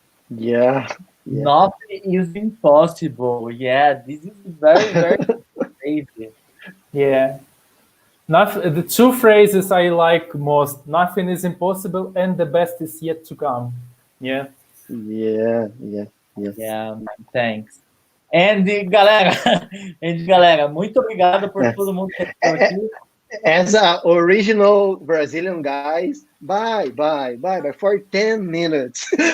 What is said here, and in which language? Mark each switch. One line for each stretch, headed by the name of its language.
English: Yeah. Nothing is impossible. Yeah, this is very crazy. Yeah. The two phrases I like most: nothing is impossible, and the best is yet to come. Yeah. Yeah. Yeah, man, thanks. And
Portuguese: galera, muito obrigado por todo mundo que assistiu aqui.
English: As a original Brazilian guys, bye for 10 minutes.